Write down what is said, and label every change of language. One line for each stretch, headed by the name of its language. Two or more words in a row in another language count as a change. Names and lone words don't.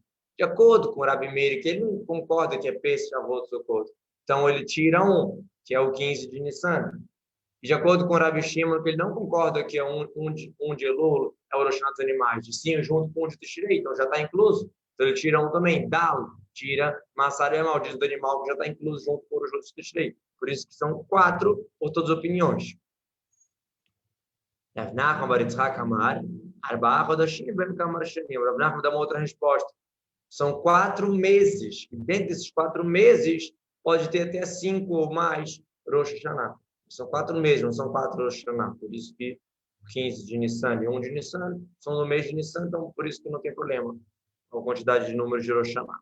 Portuguese: De acordo com o Rabi Meir, que ele não concorda que é Pesach, Shavuot, Sukkot. Então ele tira 1, que é o 15 de Nissan. E de acordo com o Rabi Shimon, que ele não concorda que é um de Elul, é o Rosh Hashanah dos animais, e sim junto com um de Tishrei, então já está incluso. Então ele tira 1 também. Dal, tira Massaré, maldiz do animal, que já está incluso junto com os outros de Tishrei. Por isso que são 4 por todas as opiniões.
Hebrew: רב נחמן בר יצחק אמר, ארבעה חודשים בן כמר שנים.
Portuguese: Rav Nachman dá uma outra resposta. São 4 meses. E dentro desses 4 meses, pode ter até 5 ou mais Rosh Hashanah. São 4 meses, não são 4 Rosh Hashanah. Por isso que 15 de Nissan e 1 de Nissan são no mês de Nissan, então por isso que não tem problema com a quantidade de números de Rosh Hashanah.